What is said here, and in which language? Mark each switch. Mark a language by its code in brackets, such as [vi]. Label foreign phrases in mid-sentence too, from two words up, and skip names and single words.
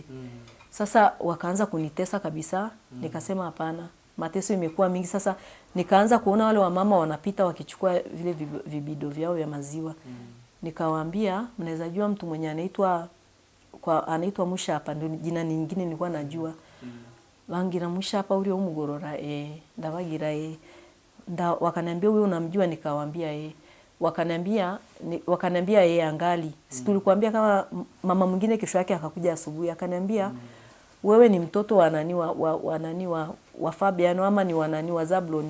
[sw] Sasa wakaanza kunitesa kabisa, nikasema hapana. Mateso imekuwa mingi, sasa nikaanza kuona wale wamama wanapita wakichukua vile vibido vyao vya maziwa. Nikawaambia mnaweza jua mtu mwenye anaitwa Mushapa, ndio jina nyingine nilikuwa najua. [rw] Bangira Mushapa uri wo mugorora ndabagira [sw] wakaniambia huyo unamjua, nikawaambia wakaniambia angali. Si tulikuambia kama mama mwingine kesho yake akakuja asubuhi akaniambia wewe ni mtoto wa nani wa Fabiano ama ni wanani wa Zabloni.